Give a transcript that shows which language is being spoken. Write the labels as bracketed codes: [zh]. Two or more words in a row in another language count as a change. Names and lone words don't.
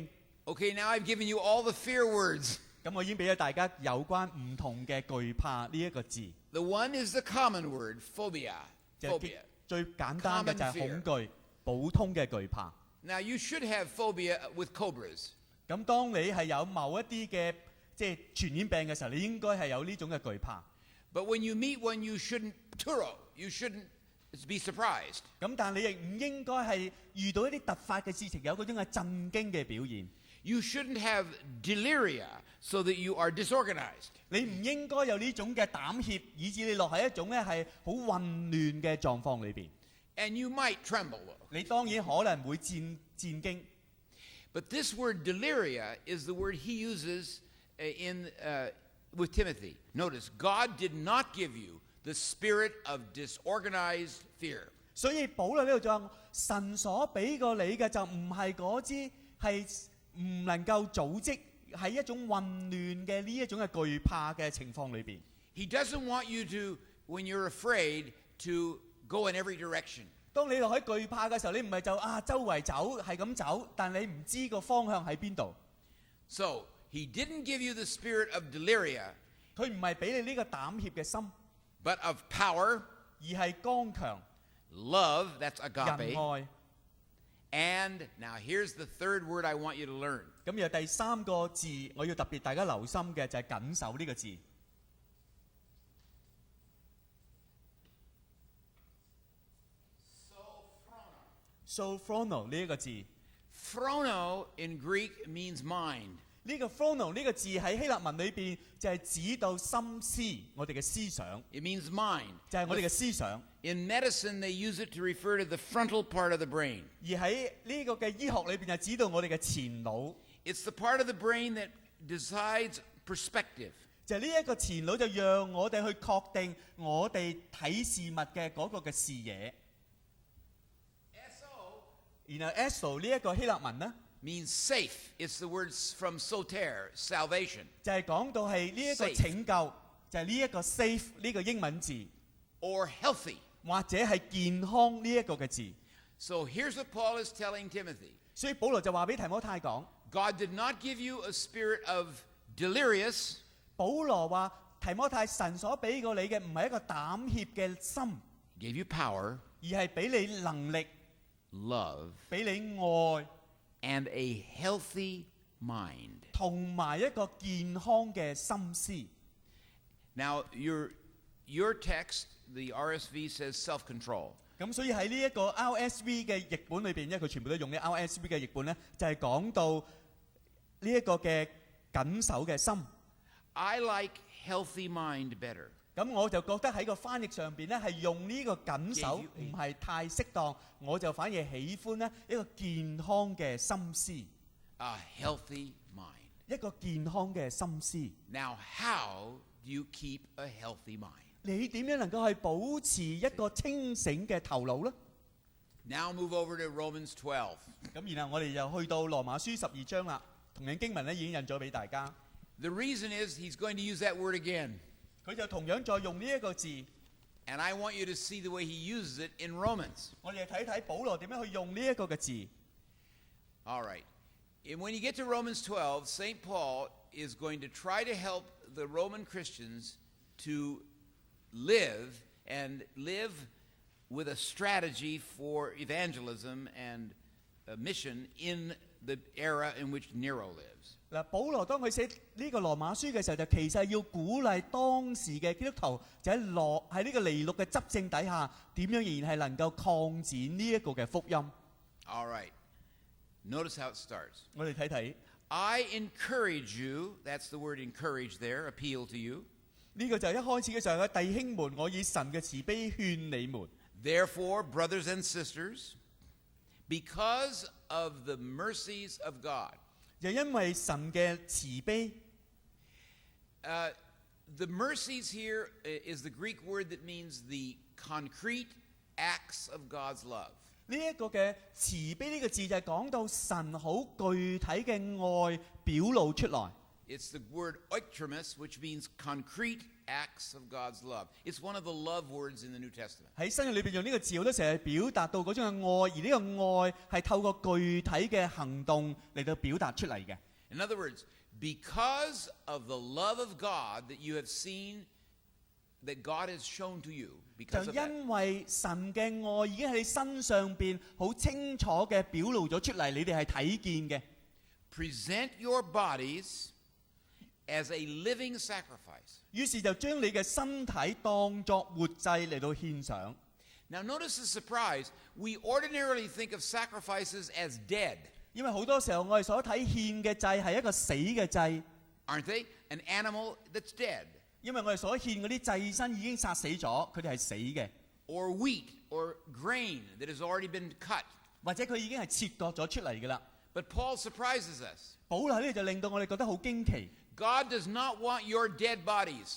[en] Okay, now I've given you all the fear words. [yue] 咁我已經俾咗大家有關唔同嘅懼怕呢一個字。 [en] The one is the common word, phobia. [yue] 就係 [en] Phobia. [yue] 最簡單嘅就係恐懼，普通嘅懼怕。 [en] Now, you should have phobia with cobras. [yue] 咁當你係有某一啲嘅即係傳染病嘅時候，你應該係有呢種嘅懼怕。 [en] But when you meet one, you shouldn't turo. You shouldn't be surprised. [yue] 咁但你亦唔應該係遇到一啲突發嘅事情，有嗰種嘅震驚嘅表現。 [en] You shouldn't have deliria so that you are disorganized. [yue] 你唔應該有呢種嘅膽怯，以致你落喺一種咧係好混亂嘅狀況裏邊。 [en] And you might tremble. [yue] 你當然可能會戰驚。 [en] But this word deliria is the word he uses with Timothy. Notice, God did not give you the spirit of disorganized fear. [yue] 所以保羅呢度就話：神所俾過你嘅就唔係嗰支係唔能夠組織，係一種混亂嘅呢一種嘅懼怕嘅情況裏邊。 [en] He doesn't want you to, when you're afraid, to go in every direction. [yue] 當你落喺懼怕嘅時候，你唔係就周圍走係咁走，但你唔知個方向喺邊度。 [en] So, he didn't give you the spirit of deliria, [yue] 佢唔係俾你呢個膽怯嘅心， [en] but of power, [yue] 而係剛強、 [en] love, that's [yue] 仁 [en] agape, [yue] 愛。 [en] and now here's the third word I want you to learn. [yue] 咁然後第三個字，我要特別大家留心嘅就係緊守呢個字。Sophrono 呢一個字， [en] Phrono in Greek means mind. [yue] 呢個 phrono 呢個字喺希臘文裏邊就係指到心思，我哋嘅思想， [en] It means mind. [yue] 就係我哋嘅思想。 [en] In medicine, they use it to refer to the frontal part of the brain. [yue] 而喺呢個嘅醫學裏邊就指到我哋嘅前腦， [en] It's the part of the brain that decides perspective. [yue] 就係呢一個前腦就讓我哋去確定我哋睇事物嘅嗰個嘅視野。然後 eso 呢一個希臘文呢， [en] Means safe. It's the words from soter, salvation. [yue] 就係講到係呢一個 [en] Safe [yue] 拯救，就係呢一個 safe 呢個英文字， [en] Or healthy. [yue] 或者係健康呢一個嘅字。 [en] So here's what Paul is telling Timothy. [yue] 所以保羅就話俾提摩太講， [en] God did not give you a spirit of delirious, [yue] 保羅話提摩太神所俾過你嘅唔係一個膽怯嘅心， [en] He gave you power, [yue] 而係俾你能力， [en] love, [yue] 俾你愛， [en] and a healthy mind. [yue] 同埋一個健康嘅心思。 [en] Now, your text, the RSV says self-control. [yue] 咁所以喺呢一個 RSV 嘅譯本裏邊，因為佢全部都用啲 RSV 嘅譯本咧，就係講到呢一個嘅緊守嘅心。 [en] I like healthy mind better. [yue] 咁我就覺得喺個翻譯上邊咧係用呢個緊守唔係太適當，我就反而喜歡咧一個健康嘅心思。 [en] A healthy mind. [yue] 一個健康嘅心思。 [en] Now, how do you keep a healthy mind? [yue] 你點樣能夠去保持一個清醒嘅頭腦呢？ [en] Now move over to Romans 12. [yue] 咁然後我哋就去到羅馬書12章啦，同樣經文咧已經印咗俾大家。 [en] The reason is he's going to use that word again. [yue] 佢就同樣再用呢一個字。 [en] And I want you to see the way he uses it in Romans. [yue] 我哋睇睇保羅點樣去用呢一個嘅字。 [en] All right. And when you get to Romans 12, St. Paul is going to try to help the Roman Christians to live with a strategy for evangelism and mission in the era in which Nero lives. [yue] 嗱，保羅當佢寫呢個羅馬書嘅時候，就其實要鼓勵當時嘅基督徒，就喺呢個尼祿嘅執政底下，點樣仍然係能夠擴展呢一個嘅福音。 [en] All right. Notice how it starts. [yue] 我哋睇睇 [en] I encourage you, that's the word encourage there, appeal to you. [yue] 呢個就係一開始嘅時候嘅弟兄們，我以神嘅慈悲勸你們。 [en] Therefore, brothers and sisters, because of the mercies of God. [yue] 就因為神嘅慈悲。 [en] The mercies here is the Greek word that means the concrete acts of God's love. [yue] 呢一個嘅慈悲呢個字就係講到神好具體嘅愛表露出來。 [en] It's the word oiktromis, which means concrete acts of God's love. It's one of the love words in the New Testament. [yue] 喺新約裏邊用呢個字好多時係表達到嗰種嘅愛，而呢個愛係透過具體嘅行動嚟到表達出嚟嘅。 [en] In other words, because of the love of God that you have seen, that God has shown to you, [yue] 就 [en] because of that, [yue] 因為神嘅愛已經喺你身上邊好清楚嘅表露咗出嚟，你哋係睇見嘅。 [en] present your bodies as a living sacrifice. [yue] 於是就將你嘅身體當作活祭嚟到獻上。 [en] Now notice the surprise. We ordinarily think of sacrifices as dead, [yue] 因為好多時候我哋所睇獻嘅祭係一個死嘅祭， [en] aren't they? An animal that's dead. [yue] 因為我哋所獻嗰啲祭牲已經殺死咗，佢哋係死嘅， [en] Or wheat or grain that has already been cut. [yue] 或者佢已經係切割咗出嚟嘅啦。 [en] But Paul surprises us. [yue] 保羅呢就令到我哋覺得好驚奇。 [en] God does not want your dead bodies.